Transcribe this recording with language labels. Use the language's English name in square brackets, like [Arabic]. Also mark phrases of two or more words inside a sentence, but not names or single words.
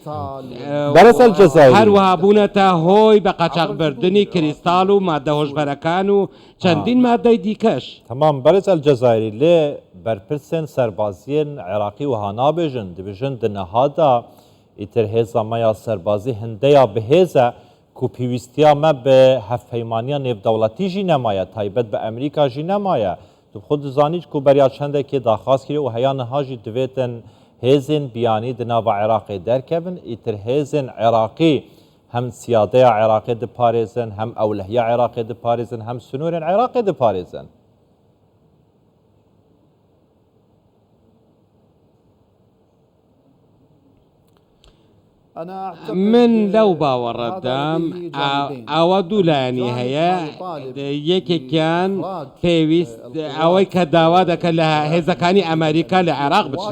[Central Kurdish] هەروەها بوونەتە هۆی بە قاچاقبردنی کریستاڵ و مادە هۆشبەرەکان و چەندین مادەی دیکەش. [Kurdish] تمام بەرز ئەلجەزایری لێ بەرپرسێن سەربازیên عێراقی وها نابێژن دەبێژن دنەهادا ئیتر هێزا مەیا سەربازی هەندەیە بەهێزە ku pîwîstiya me bi hevpeymaniya nêvdewletî jî nemaye taybet bi Amerîka jî nemaye. Tu xwe dizanî ku beriya çendekê daxwaz kiriye û heya niha jî divêtin hêzên biyanî di nava Iraqê derkevin îtir hêzên Iraqî hem siyadeya Iraqê diparêzin hem ewlehiya Iraqê diparêzin hem sunûrên Iraqê diparêzin. [Central Kurdish] من لەو باوەڕەدام ئەوە دوو لایەنی هەیە یەکێکیان پێویست ئەوەی کە داوا دەکەن لە هێزەکانی ئەمریکا لە عێراق بچنە